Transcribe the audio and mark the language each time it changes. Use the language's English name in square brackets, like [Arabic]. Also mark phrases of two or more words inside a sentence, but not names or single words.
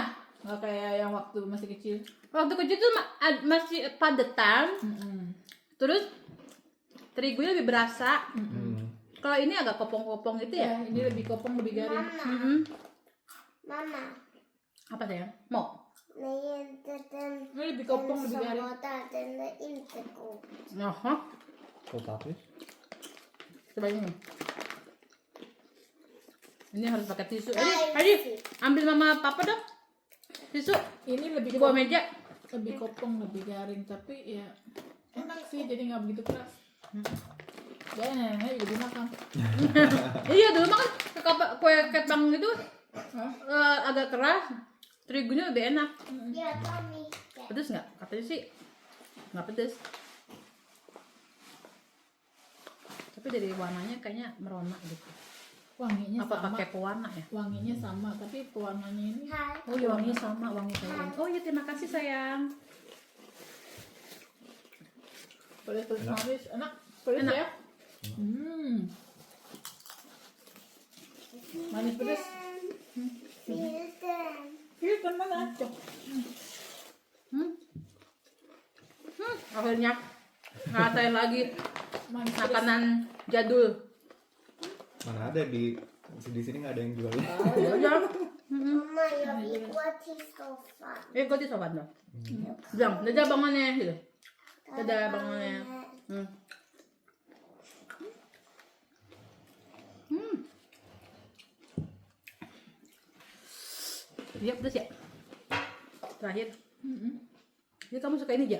[Indonesian] Nggak kayak yang waktu masih kecil. Waktu kecil tuh masih padetan. Terus terigunya lebih berasa. Kalau ini agak kopong-kopong gitu ya. Ya, ini lebih kopong, lebih garing. Mama. Apa sayang? Mau? [Swedish] Nej, den [Indonesian] Ini lebih kopong, lebih [Swedish] som [Indonesian] garing. [Swedish] var där, den är inte god. Aha. Potatis. [Indonesian] Coba ini. Ini harus pakai tisu. [Swedish] Nej, [Indonesian] Adi, ambil mama papa dong. Tisu. Ini lebih Di bawah kopong, meja. lebih kopong, lebih garing. Tapi ya enak sih, jadi nggak begitu keras. Ya nenek juga dimakan. Iya dulu mah kan kue kepang gitu Hah? agak keras. Terigunya lebih enak. [Swedish] Ja, ta mycket. [Indonesian] Pedes nggak? Katanya sih nggak pedes. Tapi dari warnanya kayaknya merona gitu. Wanginya Apa sama. pakai pewarna ya? Wanginya sama, tapi pewarnanya ini [Swedish] Här. [Indonesian] Oh iya wanginya sama, wangi kayak ini. Oh iya terima kasih sayang. pedas manis, enak. Pedas Enak. ya. Manis pedas. [Swedish] Filten. [Indonesian] Filter mana? Cok. Akhirnya ngerasain lagi Manis pedas. makanan jadul. Mana ada di sini nggak ada yang jual. [Swedish] Mamma, jag vill gå till soffan. [Indonesian] Gue di sobat dong. Bilang, dadah bangunnya gitu. Dadah bangunnya. Iya pedas ya. Terakhir. Jadi kamu suka ini aja?